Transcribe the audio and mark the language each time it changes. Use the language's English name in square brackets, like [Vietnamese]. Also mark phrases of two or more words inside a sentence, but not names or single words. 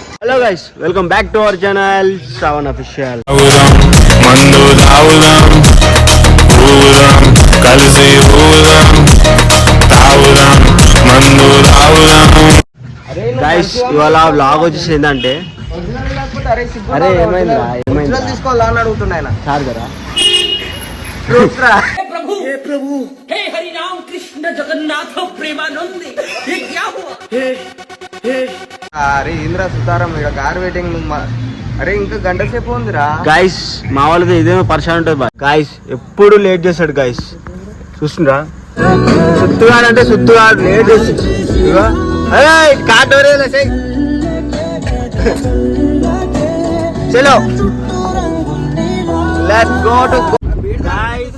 [English] Hello guys, welcome back to our channel Shravan Official. [Telugu] గైస్ ఇవాళ వ్లాగ్ వచ్చేసి ఏంటంటే, అరే ఏమైందా తీసుకోవాలా అని అడుగుతున్నాయన సార్ కదా. [Hindi] हे प्रभु हे हरि राम कृष्ण जगन्नाथ प्रेमानंद ये क्या हुआ [Telugu] అరే ఇంద్ర సుతారం ఇక్కడ [English] car waiting [Telugu] అరే ఇంకా గంట సేపు ఉందిరా. గైస్ మా వాళ్ళతో ఇదేమో పరిశాన్ ఉంటుంది గాయస్, ఎప్పుడు లేట్ చేస్తాడు గాయస్. చూస్తుండ్రా, సుత్తుగాడు అంటే సుత్తుగాడు లేట్ చేస్తాడు. [English] Chalo let's go to guys.